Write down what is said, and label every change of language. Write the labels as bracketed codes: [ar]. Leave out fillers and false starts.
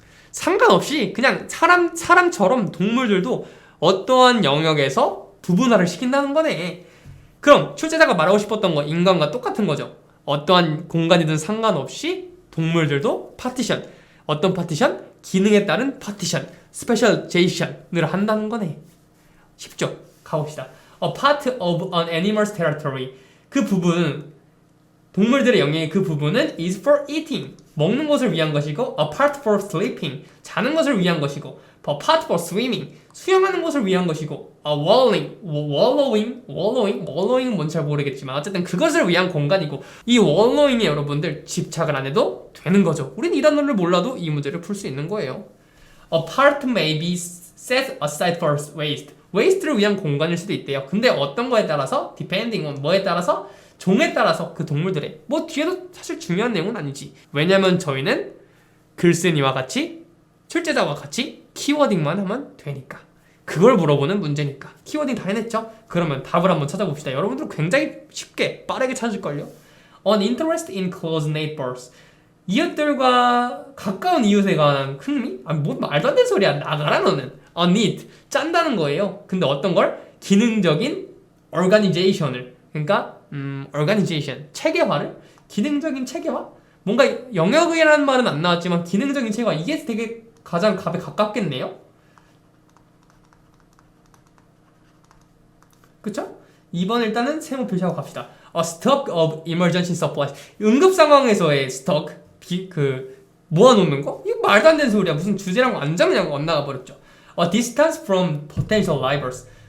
[ko] 상관없이 그냥 사람처럼 동물들도 어떠한 영역에서 부분화를 시킨다는 거네. 그럼 출제자가 말하고 싶었던 거 인간과 똑같은 거죠. 어떠한 공간이든 상관없이 동물들도 파티션, 어떤 파티션? 기능에 따른 파티션, 스페셜제이션을 한다는 거네. 쉽죠? 가봅시다. [en] A part of an animal's territory. [ko] 그 부분, 동물들의 영역의 그 부분은 [en] is for eating. [ko] 먹는 것을 위한 것이고, [en] a part for sleeping. [ko] 자는 것을 위한 것이고, [en] a part for swimming. [ko] 수영하는 것을 위한 것이고, a wallowing은 뭔지 잘 모르겠지만 어쨌든 그것을 위한 공간이고, 이 wallowing에 여러분들 집착을 안 해도 되는 거죠. 우린 이 단어를 몰라도 이 문제를 풀 수 있는 거예요. [en] A part may be set aside for waste. [ko] waste를 위한 공간일 수도 있대요. 근데 어떤 거에 따라서, [en] depending on [ko] 뭐에 따라서, 종에 따라서 그 동물들의 뭐 뒤에도 사실 중요한 내용은 아니지. 왜냐면 저희는 글쓴이와 같이 출제자와 같이 키워딩만 하면 되니까. 그걸 물어보는 문제니까. 키워딩 다 해냈죠? 그러면 답을 한번 찾아봅시다. 여러분들 굉장히 쉽게 빠르게 찾을걸요? [en] An interest in close neighbors. [ko] 이웃들과 가까운 이웃에 관한 흥미? 뭔 말도 안 되는 소리야. 나가라 너는. A need. 짠다는 거예요. 근데 어떤 걸? 기능적인 organization을. 그러니까 organization. 체계화를? 기능적인 체계화? 뭔가 영역이라는 말은 안 나왔지만 기능적인 체계화. 이게 되게 가장 답에 가깝겠네요? 그쵸? 2번 일단은 세모 표시하고 갑시다. [en] A stock of emergency supplies. [ko] 응급 상황에서의 stock, 모아놓는 거? 이거 말도 안 되는 소리야. 무슨 주제랑 완전 그냥 엇나가 버렸죠. [en] A distance from potential rivals.